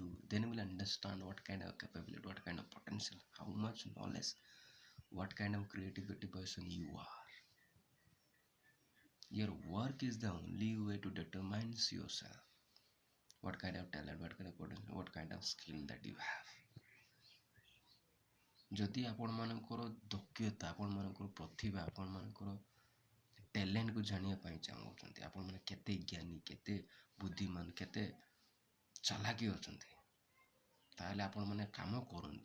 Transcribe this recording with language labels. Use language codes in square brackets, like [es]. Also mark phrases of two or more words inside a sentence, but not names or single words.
[en] Then you will understand what kind of capability, what kind of potential, how much knowledge, what kind of creativity person you are. Your work is the only way to determine yourself, what kind of talent, what kind of potential, what kind of skill that you have. [or] ଯଦି ଆପଣମାନଙ୍କର ଦକ୍ଷତା, ଆପଣମାନଙ୍କର ପ୍ରତିଭା, ଆପଣମାନଙ୍କର ଟ୍ୟାଲେଣ୍ଟକୁ ଜାଣିବା ପାଇଁ ଚାହୁଁଛନ୍ତି, ଆପଣମାନେ କେତେ ଜ୍ଞାନୀ, କେତେ ବୁଦ୍ଧିମାନ, କେତେ ଚାଲାକି ଅଛନ୍ତି, ତାହେଲେ ଆପଣମାନେ କାମ କରନ୍ତୁ।